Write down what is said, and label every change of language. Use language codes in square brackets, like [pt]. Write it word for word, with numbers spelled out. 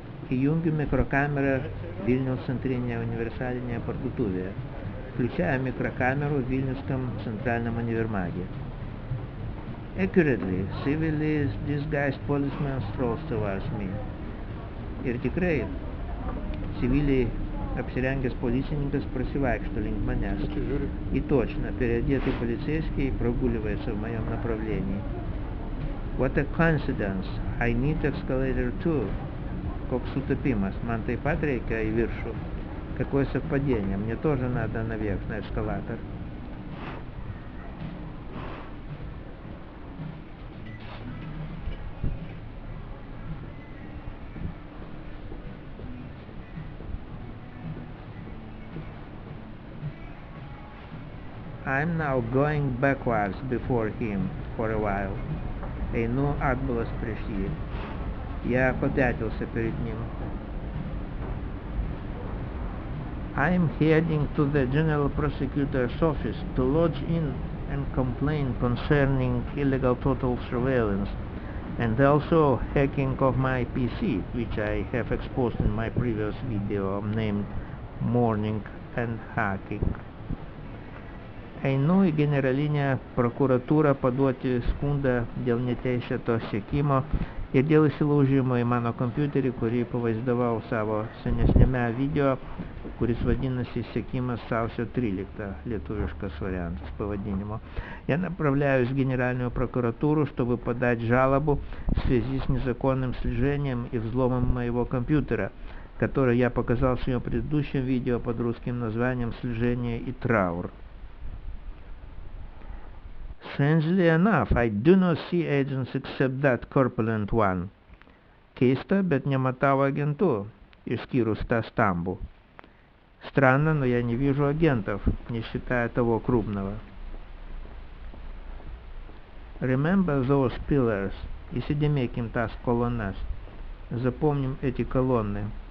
[lt] Įjungiu mikrokamerą Vilniaus centrinėje universalinėje parduotuvėje. [ru] Включая микрокамеру в Вильнюсском центральном универмаге. [en] Accurately, civilly disguised policeman strolls towards me. [lt] Ir tikrai, civiliai apsirengęs policininkas prasivaikšto link manęs. [ru] И точно, переодетый полицейский прогуливается в моем направлении. [en] What a coincidence! I need escalator too. [lt] Koks sutapimas, man taip pat reikia į viršų. [ru] Какое совпадение, мне тоже надо наверх на эскалатор. [en] I'm now going backwards before him for a while. [lt] Einu atbulas prieš jį. [ru] Я попятился перед ним. [en] I'm heading to the General Prosecutor's office to lodge in and complain concerning illegal total surveillance and also hacking of my P C, which I have exposed in my previous video named Morning and Hacking. [lt] Einu į Generalinę prokuratūrą paduoti skundą dėl neteisėto sekimo ir dėl įsilaužimo į mano kompiuterį, kurį pavaizdavau savo senesnėme video, kuris vadinasi «Sekimas sausio [ru] тринадцатого», [lt] летовишкас вариант с поводинимо. [ru] Я направляюсь в Генеральную прокуратуру, чтобы подать жалобу в связи с незаконным слежением и взломом моего компьютера, который я показал в своем предыдущем видео под русским названием «Слежение и траур». [en] Strangely enough, I do not see agents except that corpulent one. [lt] Keista, bet nematau agentų, išskyrus tą stambų. [ru] Странно, но я не вижу агентов, не считая того крупного. [en] Remember those pillars. [lt] Įsidėmėkim tas kolonas. [ru] Запомним эти колонны.